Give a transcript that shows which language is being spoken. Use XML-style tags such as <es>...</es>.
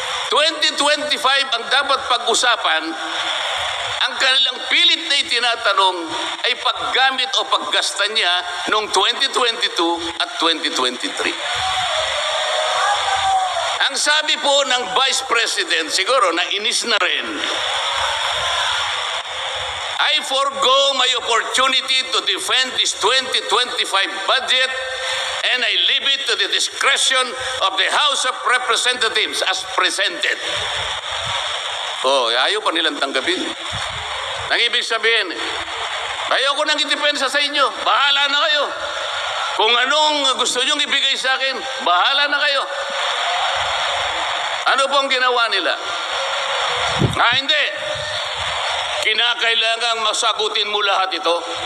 <tl>2025 ang dapat pag-usapan, ang kanilang pilit na itinatanong ay paggamit o paggasta niya noong 2022 at 2023. Ang sabi po ng Vice President, siguro na inis na rin,</tl> <en>I forgo my opportunity to defend this 2025 budget and I leave it to the discretion of the House of Representatives as presented.</en> <tl>Oh, ayaw pa nilang tanggapin. Nang ibig sabihin, ayoko nang idepensa sa inyo. Bahala na kayo. Kung anong gusto nyong ibigay sa akin, bahala na kayo. Ano pong ginawa nila? Hindi. Kinakailangang masagutin mo lahat ito.</tl>